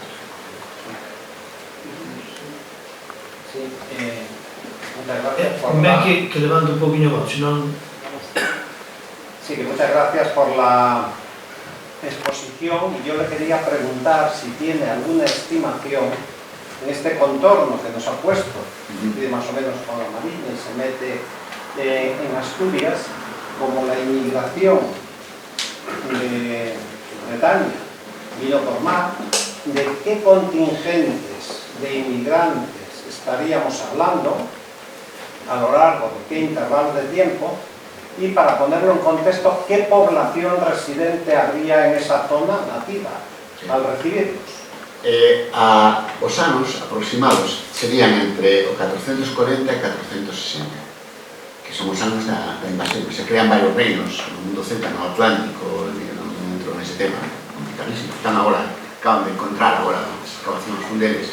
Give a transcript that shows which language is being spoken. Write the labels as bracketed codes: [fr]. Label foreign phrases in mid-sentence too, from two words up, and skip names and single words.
[es] Sí, muchas gracias por [gl] Convén que levante un poquinho a voz, senón... [es] Sí, que muchas gracias por la exposición, y yo le quería preguntar si tiene alguna estimación en este contorno que nos ha puesto, que más o menos con la Marina y se mete en Asturias, como la inmigración de Bretaña vino por mar, de qué contingentes de inmigrantes estaríamos hablando a lo largo de qué intervalos de tiempo, y para ponerlo en contexto, qué población residente habría en esa zona nativa al recibirlos. [gl] Os anos aproximados serían entre o 440 e 460, que son os anos da invasión, que se crean varios reinos no mundo celta, no Atlántico, non entro nese tema, complicadísimo. Están agora, acaban de encontrar agora as excavacións fundeles.